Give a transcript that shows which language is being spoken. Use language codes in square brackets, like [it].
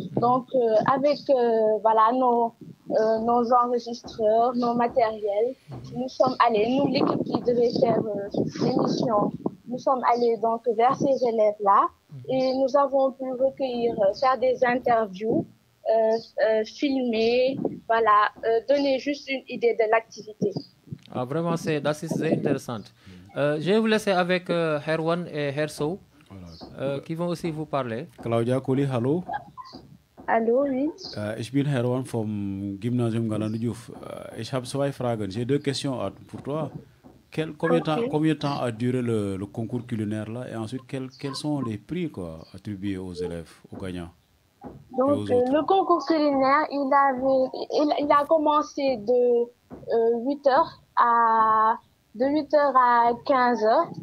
[fr] Donc avec voilà nos enregistreurs, nos matériels, nous sommes allés, nous l'équipe qui devait faire l'émission, nous sommes allés donc vers ces élèves-là et nous avons pu recueillir, faire des interviews, filmer, voilà, donner juste une idée de l'activité. Ah, vraiment, c'est intéressant. Je vais vous laisser avec Herr Wan et Herr Sow, qui vont aussi vous parler. [de] Claudia Colli, hallo. [fr] Allô, oui. [de] Ich bin Herr Wan vom Gymnasium Galandou Diouf. Ich habe 2 Fragen. [fr] J'ai 2 questions pour toi. Combien de temps a duré le concours culinaire là? Et ensuite, quels sont les prix attribués aux élèves, aux gagnants? Donc, le concours culinaire, il a commencé de 8h à 15h.